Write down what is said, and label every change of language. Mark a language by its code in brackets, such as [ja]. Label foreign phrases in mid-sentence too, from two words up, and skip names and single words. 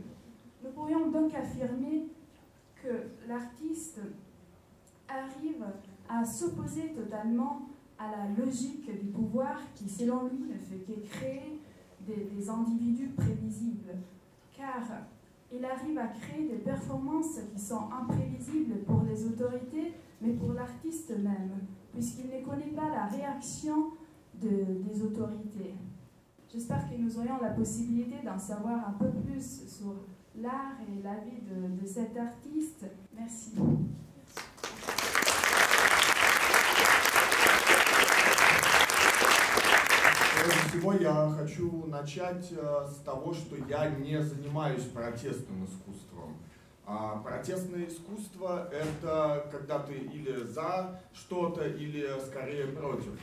[fr] Nous pourrions donc affirmer que l'artiste arrive à s'opposer totalement à la logique du pouvoir qui, selon lui, ne fait que créer des individus prévisibles, car il arrive à créer des performances qui sont imprévisibles pour les autorités, mais pour l'artiste même, puisqu'il ne connaît pas la réaction des autorités. J'espère que nous aurions la possibilité d'en savoir un peu plus sur l'art et la vie de cet artiste. Merci. [ru] Прежде всего, я хочу начать с того, что я не занимаюсь протестным искусством. Протестное искусство – это когда ты или за что-то, или скорее против.